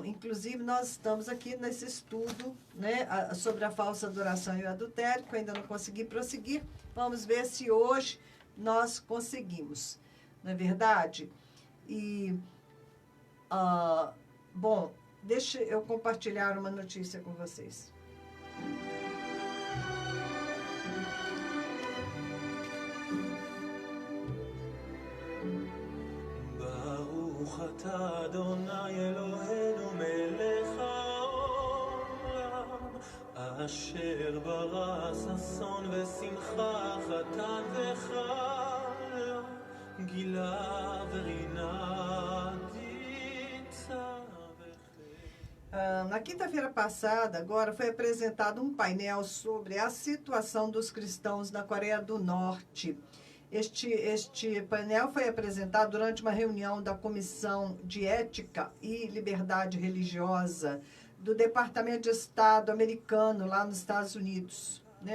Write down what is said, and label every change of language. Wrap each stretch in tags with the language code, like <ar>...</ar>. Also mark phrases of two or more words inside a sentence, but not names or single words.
<pt>Inclusive, nós estamos aqui nesse estudo, né, sobre a falsa adoração e o adultério, que eu ainda não consegui prosseguir. Vamos ver se hoje nós conseguimos, não é verdade? E, bom, deixa eu compartilhar uma notícia com vocês.</pt> <he>אתה אדוני אלוהינו מלך העולם אשר ברא ששון ושמחה חתן וחלה גילה ורינה דיצה</he> <pt>Na quinta-feira passada, agora, foi apresentado um painel sobre a situação dos cristãos na Coreia do Norte. Este painel foi apresentado durante uma reunião da Comissão de Ética e Liberdade Religiosa do Departamento de Estado americano, lá nos Estados Unidos, né?</pt>